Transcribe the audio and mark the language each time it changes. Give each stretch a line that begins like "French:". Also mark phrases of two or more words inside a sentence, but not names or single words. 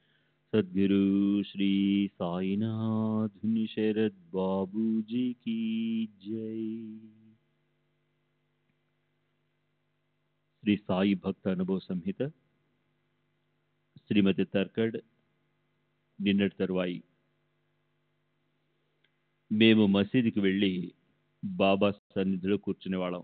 Hindi: सद्गुरु श्री साईनाथ शरद बाबू जी की जय।
Telugu: శ్రీ సాయి భక్త అనుభవ సంహిత శ్రీమతి తర్కడ్ నిన్నటి తరువాయి. మేము మసీదుకి వెళ్ళి బాబా సన్నిధిలో కూర్చునేవాళ్ళం.